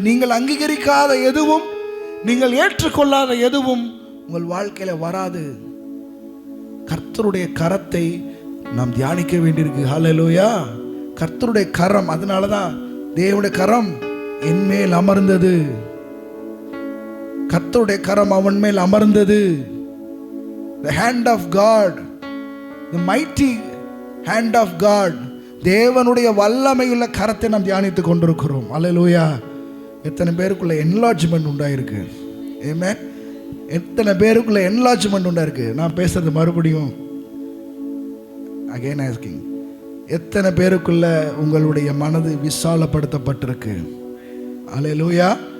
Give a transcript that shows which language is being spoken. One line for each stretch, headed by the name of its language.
Tamil: நீங்கள் அங்கீகரிக்காத எதுவும், நீங்கள் ஏற்றுக்கொள்ளாத எதுவும் உங்கள் வாழ்க்கையில வராது. கர்த்தருடைய கரத்தை நாம் தியானிக்க வேண்டியிருக்கு. ஹல்லேலூயா. கர்த்தருடைய கரம், அதனாலதான் தேவனுடைய கரம் என் மேல் அமர்ந்தது. கர்த்தருடைய கரம் அவன் மேல் அமர்ந்தது.
English: The hand of God, the mighty hand of God.
Tamil: தேவனுடைய வல்லமையுள்ள கரத்தை நாம் தியானித்துக் கொண்டிருக்கிறோம். அல்லேலூயா. எத்தனை பேருக்குள்ள என்லார்ஜ்மெண்ட் உண்டாயிருக்கு? ஆமென். எத்தனை பேருக்குள்ள என்லார்ஜ்மெண்ட் உண்டாயிருக்கு? நான் பேசுறது மறுபடியும்
English: again asking,
Tamil: எத்தனை பேருக்குள்ள உங்களுடைய மனது விசாலப்படுத்தப்பட்டிருக்கு? அல்லேலூயா.